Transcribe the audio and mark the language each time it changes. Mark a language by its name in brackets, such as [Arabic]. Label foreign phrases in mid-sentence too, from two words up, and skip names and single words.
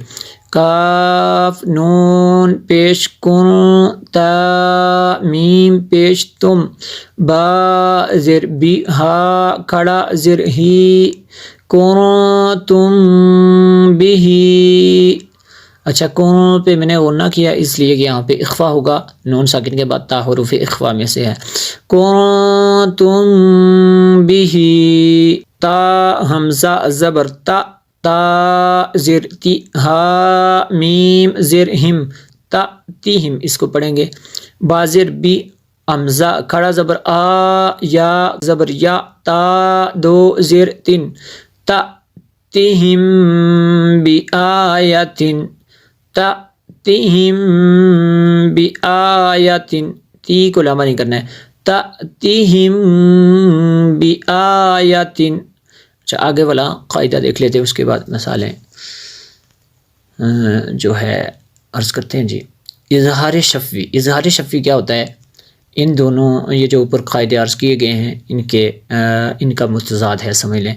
[Urdu] کاف نون پیش کن، تا میم پیش تم، با زر بی، ہا کھڑا زر ہی، کنتم بہی۔ اچھا، کون پہ میں نے غنہ کیا اس لیے کہ یہاں پہ اخفا ہوگا، نون ساکن کے بعد تا حروف اخفا میں سے ہے۔ کنتم بہی، تا حمزہ زبر تا، تا زر تی، ہا میم زر ہم، تا تیہم، اس کو پڑھیں گے۔ با زر بی، حمزہ کھڑا زبر آ، یا زبر یا، تا 2 زر 3، [Arabic] تا تیہم بی آیتن، تأتیہم بآیتن، [Urdu] تی کو لمبا نہیں کرنا ہے، [Arabic] تأتیہم بآیتن۔ [Urdu] اچھا، آگے والا قاعدہ دیکھ لیتے ہیں، اس کے بعد مثالیں جو ہے عرض کرتے ہیں جی۔ اظہار شفوی۔ اظہار شفوی کیا ہوتا ہے؟ ان دونوں یہ جو اوپر قاعدے عرض کیے گئے ہیں ان کا متضاد ہے، سمجھ لیں۔